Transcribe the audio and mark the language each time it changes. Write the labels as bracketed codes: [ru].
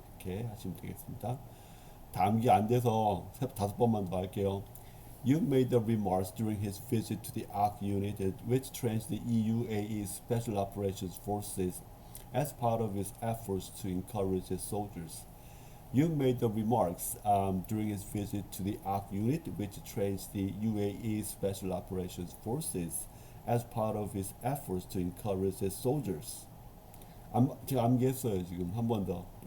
[ko] 이렇게 하시면 되겠습니다. 다음기 안 돼서 다섯 번만 더 할게요. [en] Yoon made the remarks during his visit to the ARC unit, which trains the UAE Special Operations Forces, as part of his efforts to encourage his soldiers. Yoon made the remarks during his visit to the ARC unit, which trains the UAE Special Operations Forces, as part of his efforts to encourage his soldiers. [ko] 제가 암기했어요 지금 한 번 더.